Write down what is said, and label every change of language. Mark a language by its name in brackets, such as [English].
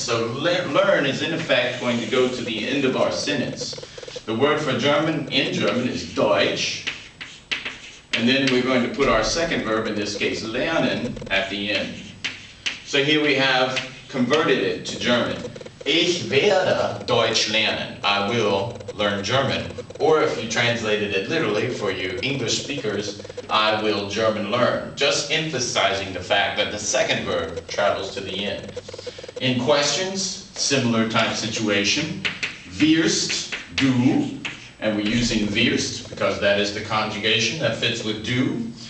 [English] So learn is in effect going to go to the end of our sentence. The word for German in German is Deutsch. And then we're going to put our second verb, in this case lernen, at the end. So here we have converted it to German. [German] Ich werde Deutsch lernen. [English] I will learn German. Or if you translated it literally for you English speakers, I will German learn. Just emphasizing the fact that the second verb travels to the end. In questions, similar type situation. Wirst, du, and we're using wirst because that is the conjugation that fits with do.